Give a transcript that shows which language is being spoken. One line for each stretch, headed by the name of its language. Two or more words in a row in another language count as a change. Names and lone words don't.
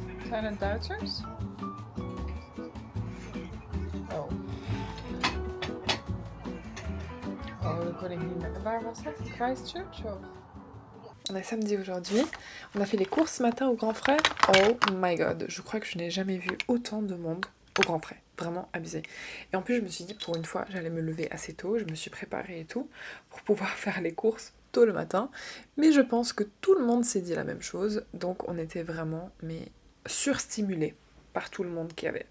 Dutch: Kleine Duitsers? Oh. Oh, dat kon ik niet meer. Waar was dat? Christchurch of?
French: On est samedi aujourd'hui. On a fait les courses ce matin au Grand Frais.
English: Oh my god,
French: je crois que je n'ai jamais vu autant de monde au Grand Frais. Vraiment abusé. Et en plus, je me suis dit pour une fois, j'allais me lever assez tôt. Je me suis préparée et tout pour pouvoir faire les courses tôt le matin. Mais je pense que tout le monde s'est dit la même chose. Donc on était vraiment surstimulés par tout le monde qu'il y avait.